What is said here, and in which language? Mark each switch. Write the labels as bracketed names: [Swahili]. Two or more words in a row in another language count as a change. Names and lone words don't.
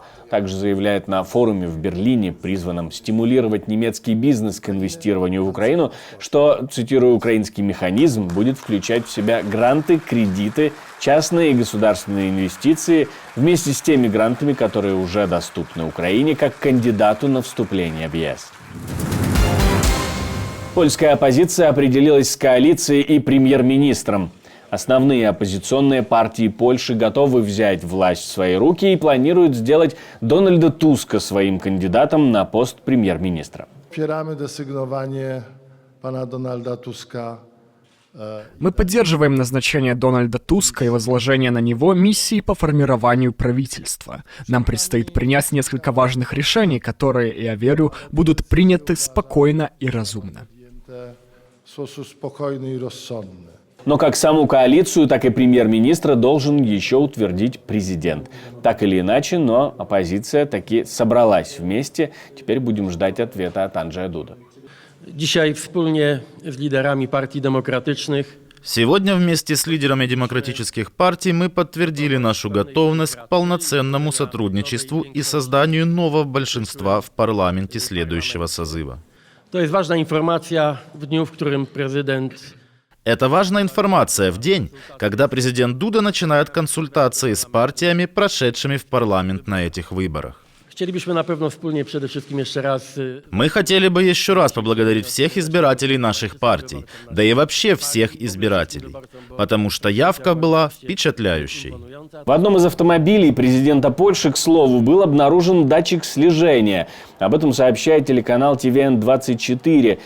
[Russian] Также заявляет на форуме в Берлине, призванном стимулировать немецкий бизнес к инвестированию в Украину, что, цитирую, украинский механизм будет включать в себя гранты, кредиты, частные и государственные инвестиции вместе с теми грантами, которые уже доступны Украине как кандидату на вступление в ЕС. Польская оппозиция определилась с коалицией и премьер-министром. Основные оппозиционные партии Польши готовы взять власть в свои руки и планируют сделать Дональда Туска своим кандидатом на пост премьер-министра. [Polish] Popieramy desygnowanie pana Donalda Tuska. [Russian] Мы поддерживаем назначение Дональда Туска и возложение на него миссии по формированию правительства. Нам предстоит принять несколько важных решений, которые, я верю, будут приняты спокойно и разумно. [Polish] W sposób spokojny i rozsądny. [Russian] Но как саму коалицию, так и премьер-министра должен еще утвердить президент. Так или иначе, но оппозиция таки собралась вместе. Теперь будем ждать ответа от Анджея Дуда. [Polish] Dzisiaj wspólnie z liderami partii demokratycznych [Russian] Сегодня вместе с лидерами демократических партий мы подтвердили нашу готовность к полноценному сотрудничеству и созданию нового большинства в парламенте следующего созыва. [Polish] to jest ważna informacja w dniu, w którym prezydent [Russian] Это важная информация в день, когда президент Дуда начинает консультации с партиями, прошедшими в парламент на этих выборах. [Polish] chcielibyśmy na pewno wspólnie przede wszystkim jeszcze raz [Russian] Мы хотели бы еще раз поблагодарить всех избирателей наших партий, да и вообще всех избирателей, потому что явка была впечатляющей. В одном из автомобилей президента Польши, к слову, был обнаружен датчик слежения. Об этом сообщает телеканал TVN24.